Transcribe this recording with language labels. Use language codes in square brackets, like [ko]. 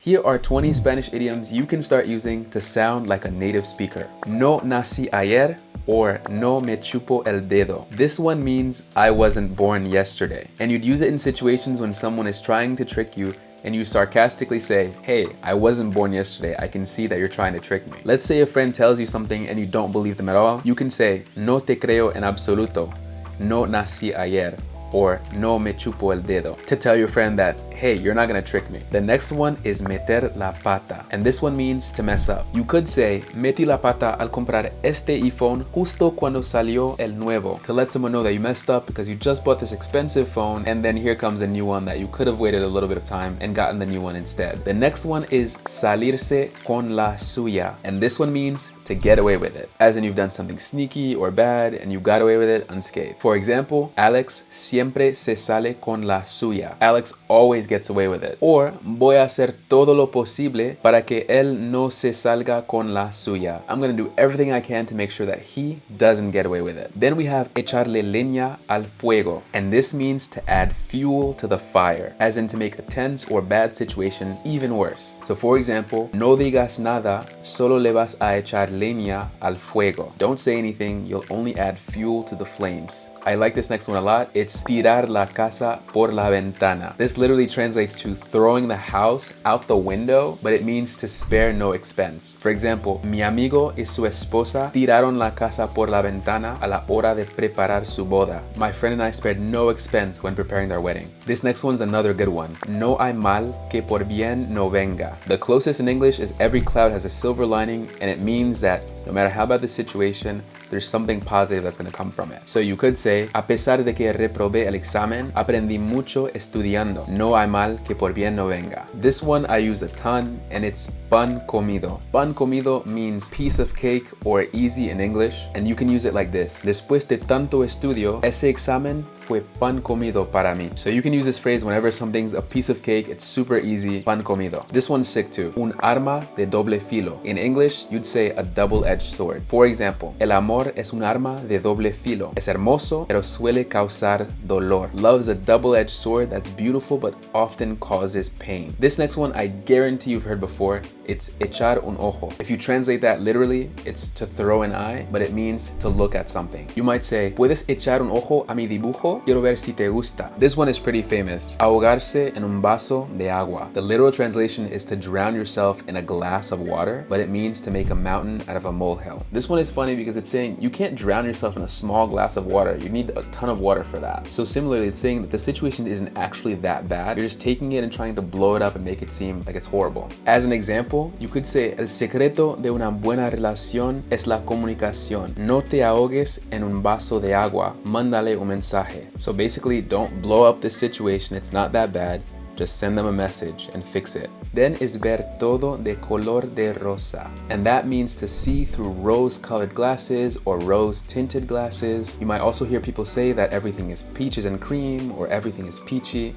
[en] Here are 20 Spanish idioms you can start using to sound like a native speaker. [es] No nací ayer or no me chupo el dedo. [en] This one means I wasn't born yesterday. And you'd use it in situations when someone is trying to trick you and you sarcastically say, hey, I wasn't born yesterday. I can see that you're trying to trick me. Let's say a friend tells you something and you don't believe them at all. You can say, [es] no te creo en absoluto. No nací ayer. [en] Or [es] no me chupo el dedo, [en] to tell your friend that, hey, you're not gonna trick me. The next one is [es] meter la pata, [en] and this one means to mess up. You could say, [es] metí la pata al comprar este iPhone justo cuando salió el nuevo, [en] to let someone know that you messed up because you just bought this expensive phone and then here comes a new one that you could have waited a little bit of time and gotten the new one instead. The next one is [es] salirse con la suya, [en] and this one means to get away with it, as in you've done something sneaky or bad and you got away with it unscathed. For example, [es] Alex siempre se sale con la suya. [en] Alex always gets away with it. [es] Or, voy a hacer todo lo posible para que él no se salga con la suya. [en] I'm gonna do everything I can to make sure that he doesn't get away with it. Then we have [es] echarle leña al fuego, [en] and this means to add fuel to the fire, as in to make a tense or bad situation even worse. So for example, [es] no digas nada, solo le vas a echar leña al fuego. [en] Don't say anything, you'll only add fuel to the flames. I like this next one a lot. It's [es] tirar la casa por la ventana. [en] This literally translates to throwing the house out the window, but it means to spare no expense. For example, [es] mi amigo y su esposa tiraron la casa por la ventana a la hora de preparar su boda. [en] My friend and I spared no expense when preparing their wedding. This next one's another good one. [es] No hay mal que por bien no venga. [en] The closest in English is every cloud has a silver lining, and it means that no matter how bad the situation, there's something positive that's going to come from it. [es] So you could say, a pesar de que reprobé el examen, aprendí mucho estudiando. No hay mal que por bien no venga. [en] This one I use a ton, and it's [es] pan comido. Pan comido [en] means piece of cake or easy in English, and you can use it like this. [es] Después de tanto estudio, ese examen fue pan comido para mí. [en] So you can use this phrase whenever something's a piece of cake, it's super easy, [es] pan comido. [en] This one's sick too. [es] Un arma de doble filo. [en] In English, you'd say a double-edged sword. For example, [es] el amor es un arma de doble filo. Es hermoso, pero suele causar dolor. [en] Love's a double-edged sword that's beautiful but often causes pain. This next one I guarantee you've heard before. It's [es] echar un ojo. [en] If you translate that literally, it's to throw an eye, but it means to look at something. You might say, [es] ¿puedes echar un ojo a mi dibujo? Quiero ver si te gusta. [en] This one is pretty famous. [es] Ahogarse en un vaso de agua. [en] The literal translation is to drown yourself in a glass of water, but it means to make a mountain out of a molehill. This one is funny because it's saying you can't drown yourself in a small glass of water. You need a ton of water for that. So similarly, it's saying that the situation isn't actually that bad. You're just taking it and trying to blow it up and make it seem like it's horrible. As an example, you could say, [es] el secreto de una buena relación es la comunicación. No te ahogues en un vaso de agua. Mándale un mensaje. [en] So basically, don't blow up this situation. It's not that bad. Just send them a message and fix it. Then is [es] ver todo de color de rosa. [en] And that means to see through rose-colored glasses or rose-tinted glasses. You might also hear people say that everything is peaches and cream or everything is peachy.